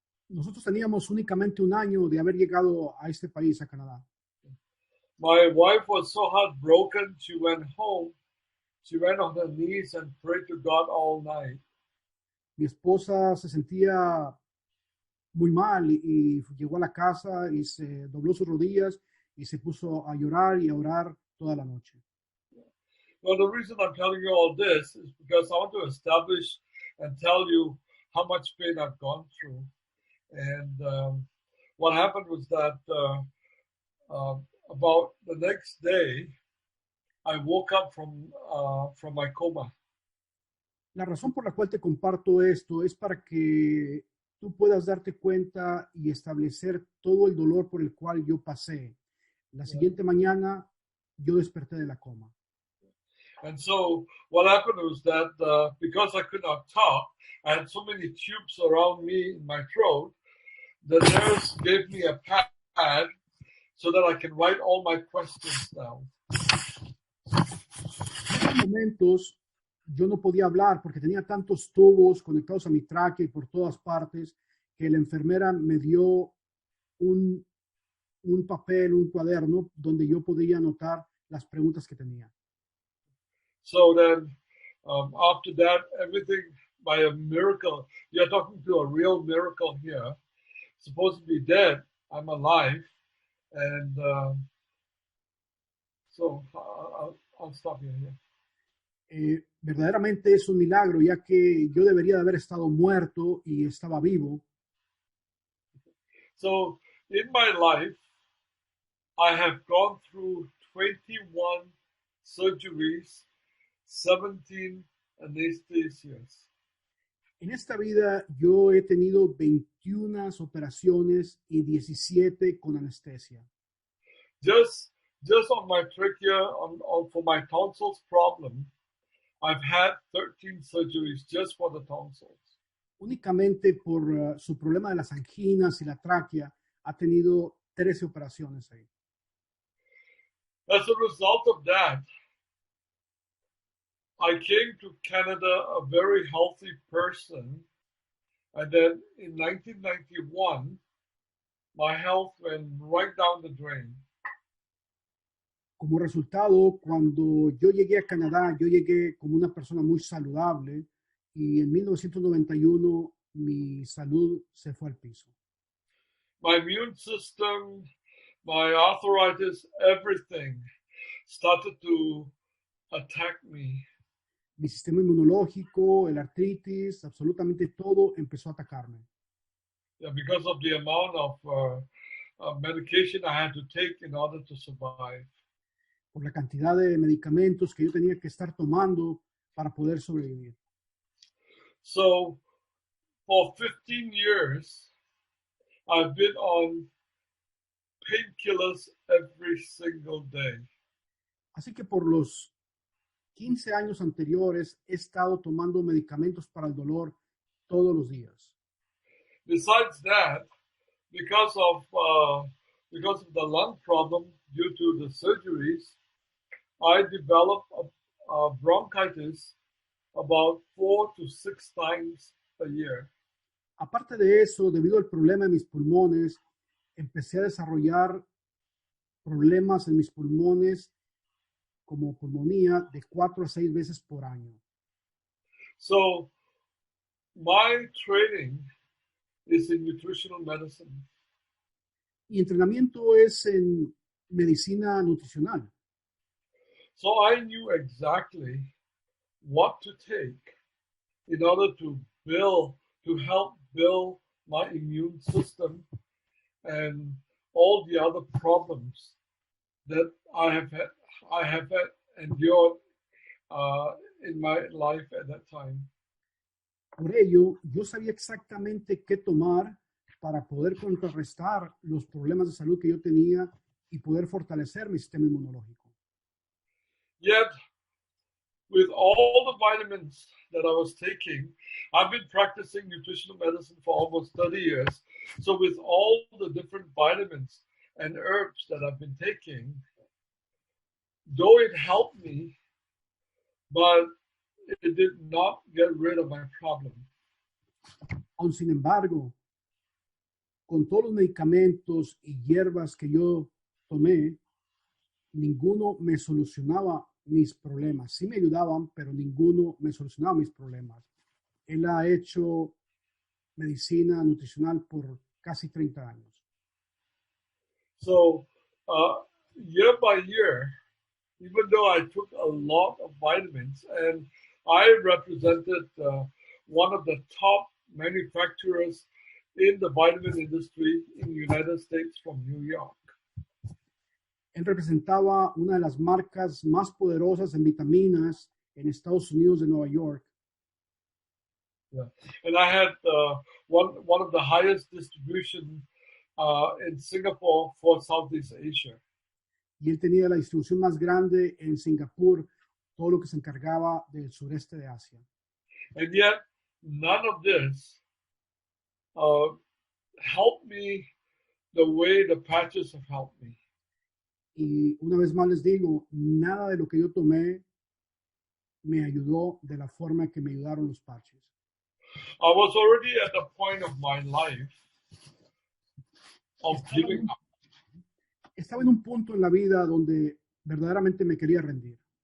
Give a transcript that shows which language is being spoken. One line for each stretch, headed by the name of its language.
Spanish: Nosotros teníamos únicamente un año de haber llegado a este país, a Canadá.
English: My wife was so heartbroken, she went home. She went on her knees and prayed to God all night.
Spanish: Mi esposa se sentía muy mal y llegó a la casa y se dobló sus rodillas y se puso a llorar y a orar toda la noche.
English: Well, the reason I'm telling you all this is because I want to establish and tell you how much pain I've gone through. And what happened was that about the next day, I woke up from my coma.
Spanish: La razón por la cual te comparto esto es para que tú puedas darte cuenta y establecer todo el dolor por el cual yo pasé. La siguiente mañana yo desperté de la coma.
English: And so what happened was that because I could not talk, I had so many tubes around me in my throat. The nurse gave me a pad so that I can write all my questions down.
Spanish: En esos momentos yo no podía hablar porque tenía tantos tubos conectados a mi tráquea y por todas partes que la enfermera me dio un papel, un cuaderno donde yo podía anotar las preguntas que tenía.
English: So then after that, everything by a miracle, you're talking to a real miracle here. Supposed to be dead, I'm alive. And so I'll stop you here.
Spanish: Verdaderamente es un milagro, ya que yo debería de haber estado muerto y estaba vivo.
English: So in my life, I have gone through 21 surgeries, 17 anesthesias.
Spanish: En esta vida yo he tenido 21 operaciones y 17 con anestesia.
English: Just on my trachea, for my tonsils problem, I've had 13 surgeries just for the tonsils.
Spanish: Únicamente por su problema de las anginas y la tráquea ha tenido 13 operaciones ahí.
English: As a result of that, I came to Canada a very healthy person, and then in 1991, my health went right down the drain.
Spanish: Como resultado, cuando yo llegué a Canadá, yo llegué como una persona muy saludable y en 1991 mi salud se fue al piso.
English: My immune system, my arthritis, everything started to attack me.
Spanish: Mi sistema inmunológico, el artritis, absolutamente todo empezó a atacarme.
English: Yeah, because of the amount of medication I had to take in order to survive.
Spanish: Por la cantidad de medicamentos que yo tenía que estar tomando para poder sobrevivir.
English: So, for 15 years, I've been on painkillers every single day.
Spanish: Así que por los 15 años anteriores he estado tomando medicamentos para el dolor todos los días.
English: Besides that, because of the lung problem due to the surgeries, I developed a bronchitis about 4 to 6 times a year.
Spanish: Aparte de eso, debido al problema de mis pulmones, empecé a desarrollar problemas en mis pulmones como pulmonía de 4 a 6 veces por año.
English: So, my training is in nutritional medicine.
Spanish: Mi entrenamiento es en medicina nutricional.
English: So I knew exactly what to take in order to help build my immune system and all the other problems that I have endured in my life at that time.
Spanish: Por ello, yo sabía exactamente qué tomar para poder contrarrestar los problemas de salud que yo tenía y poder fortalecer mi sistema inmunológico.
English: Yet, with all the vitamins that I was taking, I've been practicing nutritional medicine for almost 30 years. So with all the different vitamins and herbs that I've been taking, though it helped me, but it did not get rid of my problem.
Spanish: Aun sin embargo, con todos los medicamentos y hierbas que yo tomé, ninguno me solucionaba mis problemas. Sí me ayudaban, pero ninguno me solucionaba mis problemas. Él ha hecho medicina nutricional por casi 30 años.
English: So year by year, even though I took a lot of vitamins, and I represented one of the top manufacturers in the vitamin industry in the United States from New York.
Spanish: Él representaba una de las marcas más poderosas en vitaminas en Estados Unidos de Nueva York.
English: Yeah. And I had one of the highest distribution in Singapore for Southeast Asia.
Spanish: Y él tenía la distribución más grande en Singapur, todo lo que se encargaba del sureste de Asia.
English: And yet, none of this helped me the way the patches have helped me.
Spanish: Y una vez más les digo, nada de lo que yo tomé me ayudó de la forma que me ayudaron los parches.
English: I was already at the point of my life of giving up.
Spanish: Estaba en un punto en la vida donde verdaderamente me quería rendir.